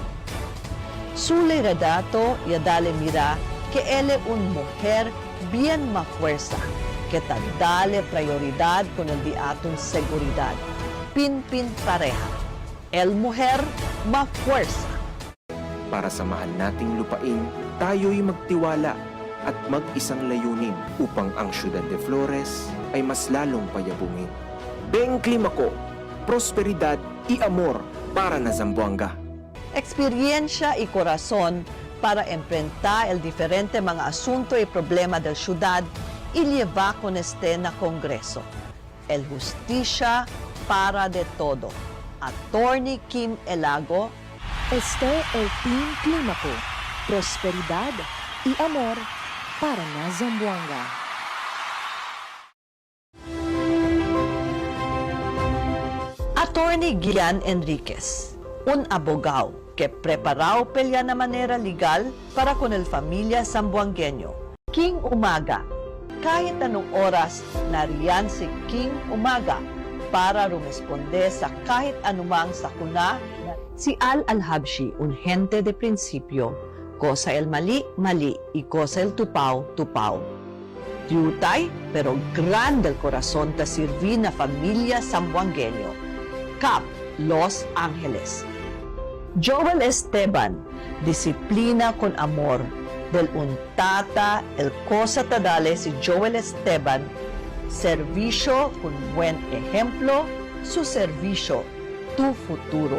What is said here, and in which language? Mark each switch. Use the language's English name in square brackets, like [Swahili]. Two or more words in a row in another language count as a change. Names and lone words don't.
[Chavacano] Su redato ya dale mira que él es una mujer bien más fuerza, que ta dale prioridad con el diatong seguridad. Pin-pin pareha. El mujer más fuerza. [Filipino] Para sa mahal nating lupain, tayo'y magtiwala at mag-isang layunin upang ang Ciudad de Flores ay mas lalong payabungin. [Chavacano] Beng Climaco, prosperidad y amor para na Zamboanga. Experiencia y corazón para enfrentar el diferente mga asunto y problema del ciudad y llevar con este na Kongreso. El justicia para de todo. Attorney Kim Elago, Este el Team Climaco, prosperidad y amor para na Zamboanga. Attorney Gian Enriquez, un abogado que preparó pelea na manera legal para con el familia sambuangueño. [Filipino] King Umaga, kahit anong oras nariyan si King Umaga para rumesponde sa kahit anumang sakuna. [Chavacano] Si Al-Habshi, un gente de principio, cosa el mali, mali, y cosa el tupaw, tupaw. Yutay, pero grande el corazón ta sirvi na familia sambuangueño. Cap, Los Angeles. Joel Esteban, disiplina con amor. Del un tata, el cosa ta dale si Joel Esteban, servicio con buen ejemplo, su servicio, tu futuro.